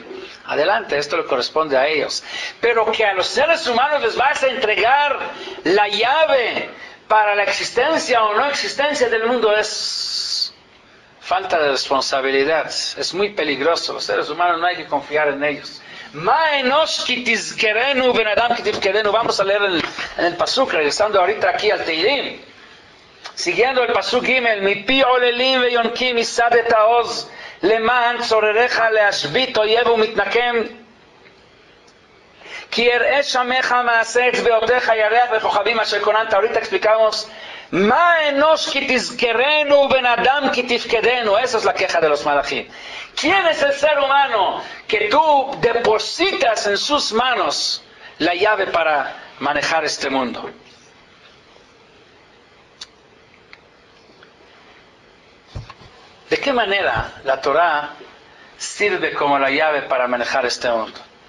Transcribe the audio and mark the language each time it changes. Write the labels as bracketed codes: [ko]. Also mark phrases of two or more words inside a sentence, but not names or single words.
[es] Adelante, esto le corresponde a ellos. Pero que a los seres humanos les vas a entregar la llave para la existencia o no existencia del mundo es falta de responsabilidad. Es muy peligroso. Los seres humanos no hay que confiar en ellos. Vamos a leer en el pasuk, regresando ahorita aquí al Teilim. Siguiendo el [he] פסוק גימל, מפי עוללים ויונקים יסדת עז למען צורריך להשבית אויב ומתנקם כי אראה שמיך מעשה אצבעתיך ירח וכוכבים אשר כוננתה. [es] Ahorita explicamos [he] מה אנוש כי תזכרנו בן אדם כי תפקדנו. [es] Esa es la queja de los malachim. ¿Quién es el ser humano que tú depositas en sus manos la llave para manejar este mundo? ¿De qué manera la Torah sirve como la llave para manejar este mundo?